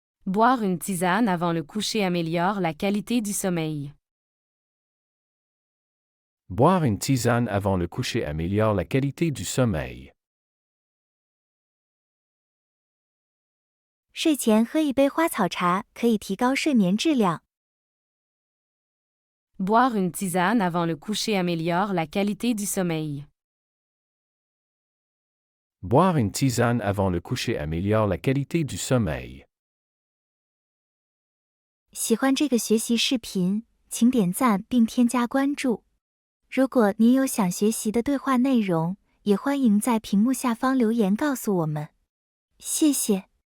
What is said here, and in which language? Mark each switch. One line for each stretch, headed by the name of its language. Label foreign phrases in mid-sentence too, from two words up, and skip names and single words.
French: Boire une tisane avant le coucher améliore la qualité du sommeil. Boire une tisane avant le coucher améliore la qualité du sommeil.
Chinese: 睡前喝一杯花草茶可以提高睡眠质量。
French: Boire une tisane avant le coucher améliore la qualité du sommeil. Boire une tisane avant le coucher améliore la qualité du sommeil.
Chinese: 喜欢这个学习视频，请点赞并添加关注。如果您有想学习的对话内容，也欢迎在屏幕下方留言告诉我们。谢谢。